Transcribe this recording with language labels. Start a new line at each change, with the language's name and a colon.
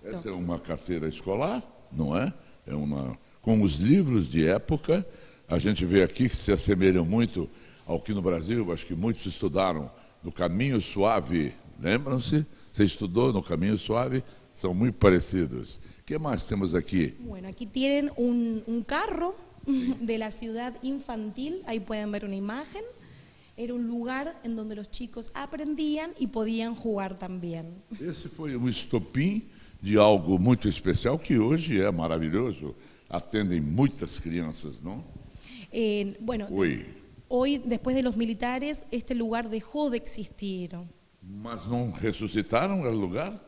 Portuguese: Essa é uma carteira escolar, não é? Com os livros de época. A gente vê aqui que se assemelham muito ao que no Brasil, acho que muitos estudaram no Caminho Suave. Lembram-se? Você estudou no Caminho Suave? São muito parecidos. O que mais temos aqui?
Spanish: Bueno, aquí tienen un carro de la ciudad infantil, ahí pueden ver una imagen. Era un lugar en donde los chicos aprendían y podían jugar también.
Portuguese: Esse foi um estopim de algo muito especial que hoje é maravilhoso. Atendem muitas crianças, não?
Spanish: Bueno, Hoy, después de los militares, este lugar dejó de existir.
Portuguese: mas não ressuscitaram o lugar?